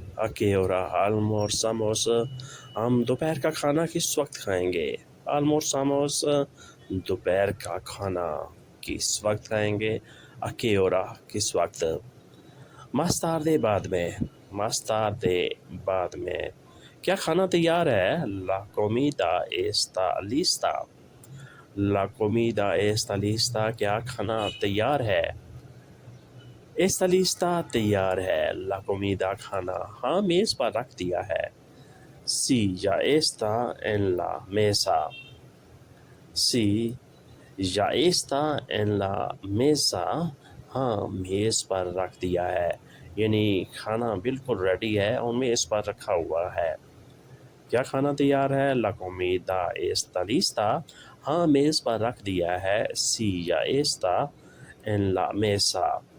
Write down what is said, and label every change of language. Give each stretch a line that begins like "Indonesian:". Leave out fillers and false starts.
Spanish: ¿A qué hora almorzamos
Urdu: ہم دوپہر کا کھانا کس وقت کھائیں گے؟
Spanish: Almorzamos
Urdu: دوپہر کا کھانا کس وقت کھائیں گے؟
Spanish: ¿A qué hora
Urdu: کس وقت؟
Spanish: Más tarde
Urdu: بعد میں۔ Más tarde بعد میں۔ کیا کھانا تیار ہے؟
Spanish: La comida está lista. La comida está lista
Urdu: کیا کھانا تیار ہے؟
Spanish: Está lista
Urdu: تیار ہے۔
Spanish: La comida
Urdu: کھانا ہاں میز پر رکھ دیا ہے۔
Spanish: Sí ya está en la mesa. Sí ya está en la mesa
Urdu: ہاں میز پر رکھ دیا ہے، یعنی کھانا بالکل ریڈی ہے اور میز پر رکھا ہوا ہے۔ کیا کھانا تیار ہے؟
Spanish: La comida está lista
Urdu: ہاں میز پر رکھ دیا ہے۔
Spanish: Sí ya está en la mesa.